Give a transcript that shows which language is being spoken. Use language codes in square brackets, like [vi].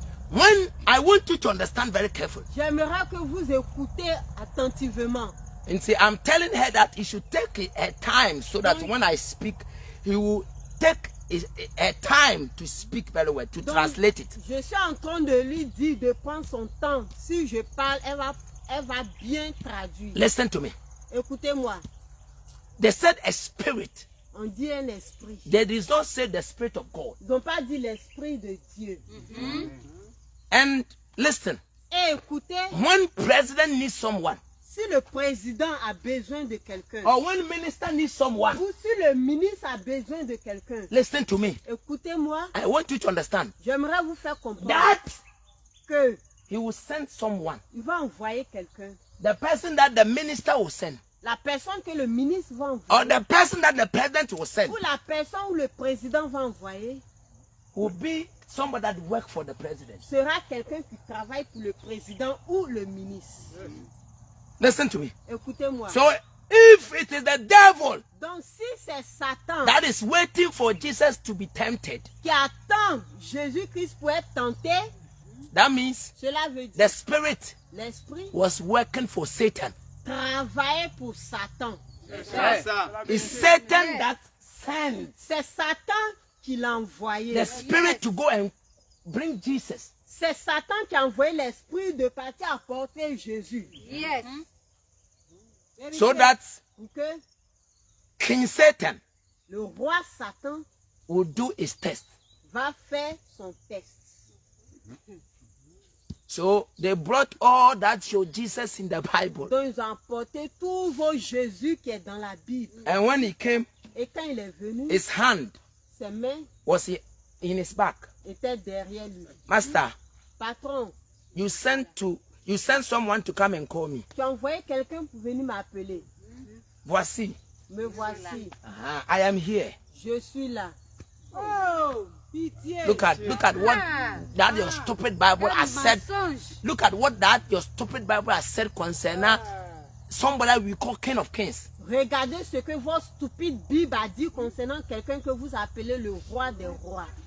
[en] When I want you to understand very carefully. [fr] J'aimerais que vous écoutez attentivement. [en] And see, I'm telling her that he should take a time so that when I speak, he will take a time to speak very well, to translate it. [fr] Je suis en train de lui dire de prendre son temps. Si je parle, elle va bien traduire. [en] Listen to me. [fr] Écoutez-moi. [en] They said a spirit. [fr] On dit un esprit. [en] They did not say the spirit of God. [fr] Ils n'ont pas dit l'esprit de Dieu. [en] And listen. [fr] Et écoutez. [en] When president needs someone. [fr] Si le président a besoin de quelqu'un. [en] Or when minister needs someone. [fr] Ou si le ministre a besoin de quelqu'un. [en] Listen to me. [fr] Écoutez-moi. [en] I want you to understand. [fr] J'aimerais vous faire comprendre. [en] That [fr] que [en] he will send someone. [fr] Il va envoyer quelqu'un. [en] The person that the minister will send. [fr] La personne que le ministre va envoyer. [en] Or the person that the president will send. [fr] Ou la personne où le président va envoyer. [en] Will be somebody that work for the president. [fr] Sera quelqu'un qui travaille pour le président ou le ministre. [en] Listen to me. [fr] Écoutez-moi. [en] So if it is the devil. [fr] Donc si c'est Satan. [en] That is waiting for Jesus to be tempted. [fr] Qui attend Jésus-Christ pour être tenté. [en] That means [fr] cela veut dire [en] the spirit [fr] l'esprit [en] was working for Satan. [fr] travaillait pour Satan. C'est ça. [en] It's Satan that sent [fr] C'est Satan qui l'a envoyé. [en] the spirit to go and bring Jesus. [fr] C'est Satan qui a envoyé l'esprit de partir apporter Jésus. [en] Yes. So that [fr] Pour que [en] King Satan [fr] le roi Satan [en] will do his test. [fr] va faire son test. [en] So they brought all that show Jesus in the Bible. [fr] Donc ils ont apporté tous vos Jésus qui est dans la Bible. [en] And when he came, [fr] Et quand il est venu, [en] his hand [fr] ses mains [en] was in his back. [fr] étaient derrière lui. [en] Master, [fr] Patron, [en] you sent someone to come and call me. [fr] tu as envoyé quelqu'un pour venir m'appeler. Voici. Me voici. [en] I am here. [fr] Je suis là. Oh, pitié. [en] Look at what that your stupid Bible has said. Look at what that your stupid Bible has said concerning somebody we call King of Kings. [fr] Regardez ce que votre stupide Bible a dit concernant quelqu'un que vous appelez le roi des rois.